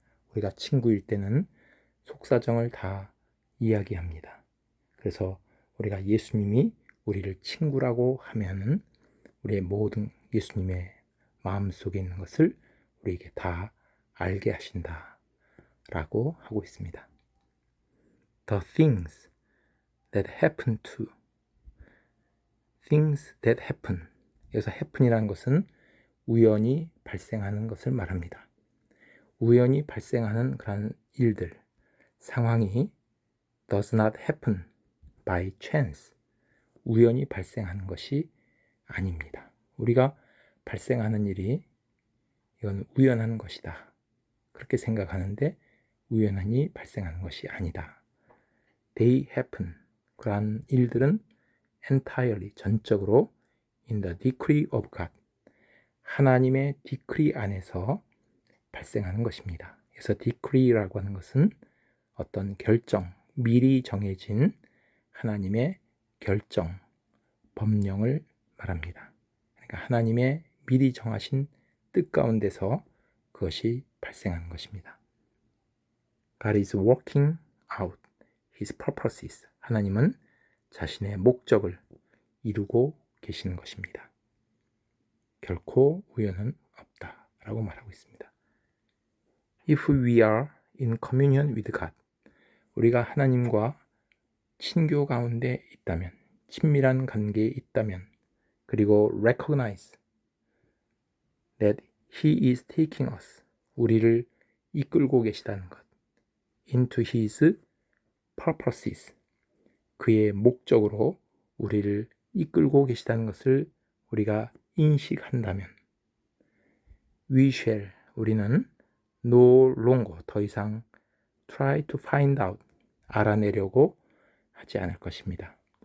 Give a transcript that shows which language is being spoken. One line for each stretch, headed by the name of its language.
Korean: 우리가 친구일 때는 속사정을 다 이야기합니다. 그래서 우리가 예수님이 우리를 친구라고 하면은 우리의 모든 예수님의 마음속에 있는 것을 우리에게 다 알게 하신다 라고 하고 있습니다.
English: The things that happen to, things that happen,
Korean: 여기서 happen이라는 것은 우연히 발생하는 것을 말합니다. 우연히 발생하는 그런 일들, 상황이
English: does not happen by chance,
Korean: 우연히 발생하는 것이 아닙니다. 우리가 발생하는 일이 이건 우연한 것이다, 그렇게 생각하는데 우연히 발생하는 것이 아니다.
English: They happen,
Korean: 그러한 일들은
English: entirely,
Korean: 전적으로
English: in the decree of God,
Korean: 하나님의 decree 안에서 발생하는 것입니다. 그래서 decree라고 하는 것은 어떤 결정, 미리 정해진 하나님의 결정, 법령을 말합니다. 그러니까 하나님의 미리 정하신 뜻 가운데서 그것이 발생하는 것입니다.
English: God is working out His purposes.
Korean: 하나님은 자신의 목적을 이루고 계시는 것입니다. 결코 우연은 없다라고 말하고 있습니다.
English: If we are in communion with God,
Korean: 우리가 하나님과 친교 가운데 있다면, 친밀한 관계에 있다면, 그리고
English: recognize that He is taking us,
Korean: 우리를 이끌고 계시다는 것,
English: into His purposes,
Korean: 그의 목적으로 우리를 이끌고 계시다는 것을 우리가 인식한다면
English: we shall,
Korean: 우리는
English: no longer,
Korean: 더 이상
English: try to find out,
Korean: 알아내려고 하지 않을 것입니다.